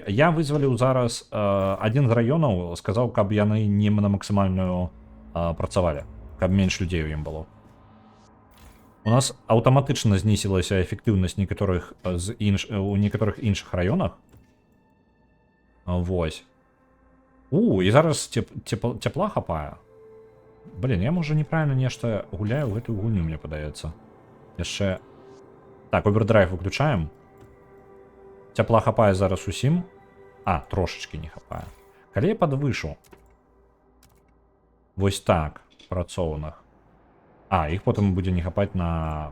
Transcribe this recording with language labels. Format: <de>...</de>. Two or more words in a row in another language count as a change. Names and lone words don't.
<be>Я вызваліў зараз адзін з раёнаў, сказаў, каб яны не на максімальную працавалі, каб менш людзей у ім было. У нас аўтаматычна знізілася эфектыўнасць у некаторых іншых раёнах. Вось. І зараз цепла хапае. Блін, я може неправильно нешта гуляю в гэтую гульню, мне падаецца. Яшчэ... Так, овердрайв выключаем. Цяпла хапае зараз усім. А, трошечки не хапае. Калі я падвышу. Вось так, працоўных. А, іх потым будзе не хапаць на...</be>